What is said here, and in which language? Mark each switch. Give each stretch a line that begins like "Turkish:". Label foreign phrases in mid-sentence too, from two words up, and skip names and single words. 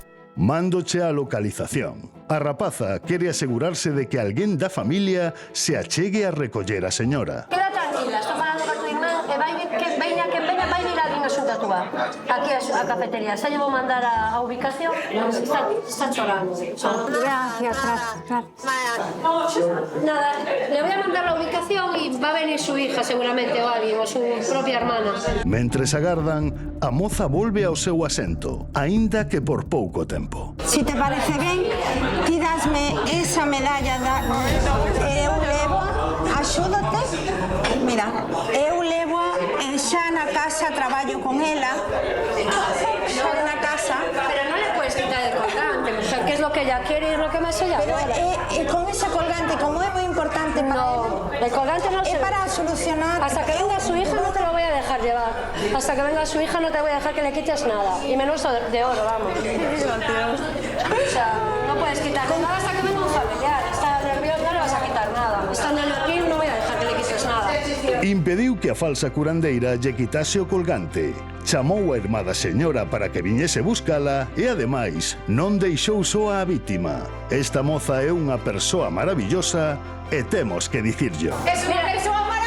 Galician: Mándoche a localización. A rapaza quere asegurarse de que alguén da familia se achegue a recoller a señora. Queda tranquila, está falando con tu irmán e vai vir alguén a xunta túa. Aquí a cafetería. Xa lle vou mandar a ubicación. Está chorando.
Spanish: Gracias. Nada, le voy a mandar la ubicación y va a venir su hija seguramente o alguien, o su propia hermana.
Galician: Mentres agardan, a moza volve ao seu asento, aínda que por pouco tempo. Si te parece ben, ti dasme esa medalla eu levo, axúdate. Mira, eu levo xa na casa, traballo con ela. Xa na casa.
Spanish: Pero no le puedes quitar el colgante, o sea, que es lo que ella quiere y es lo que me hace ella.
Galician: Pero con ese colgante, como é moi importante para
Spanish: No, el colgante no
Galician: é se... para solucionar.
Spanish: Hasta que venga su hija no te lo voy a dejar llevar. Hasta que venga su hija no te voy a dejar que le quites nada. Y menos de oro, vamos. O sea, no puedes quitar nada hasta que venga un familiar. Está nervioso, no le vas a quitar nada. Estando aquí no voy a dejar que le quites nada.
Galician: Impediu que a falsa curandeira lle quitase o colgante. Chamou a irmá da señora para que viñese buscala e, ademais, non deixou só a vítima. Esta moza é unha persoa maravillosa e temos que dicirllo.
Spanish: Es una persona